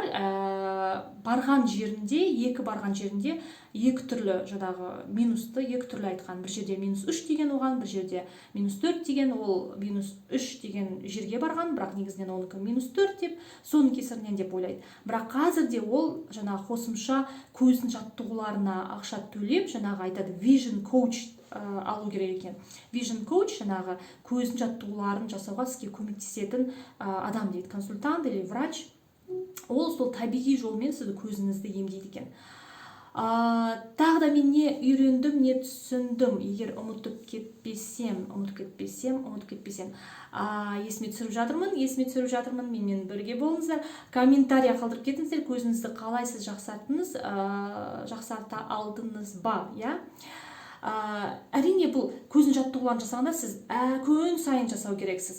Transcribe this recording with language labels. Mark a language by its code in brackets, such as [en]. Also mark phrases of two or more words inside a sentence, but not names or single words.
[kk] Барған жерінде, екі түрлі минусты, екі түрлі айтқан. Бір жерде -3 деген оған, бір жерде -4 деген, ол -3 деген жерге барған, бірақ негізінен оныкі -4 деп, соның кесірінен деп ойлайды. Бірақ қазірде ол қосымша көздің жаттығуларына ақша төлеп, айтады, [en] vision coach [kk] алу керек екен. [en] Vision coach [kk] көздің жаттығуларын жасауға сізге көмектесетін адам дейді, [ru] консультант или врач. [kk] Ол сол табиғи жолмен сізді көзіңізді емдейді екен. Тағы да мен не үйрендім, не түсіндім, егер ұмытып кетпесем, есіме түсіріп жатырмын, менімен бірге болыңыздар, комментария қалдырып кетіңіздер, көзіңізді қалай сіз жақсарта алдыңыз ба, Әрине, бұл көздің жаттығуларын жасағанда сіз күн сайын жасау керексіз.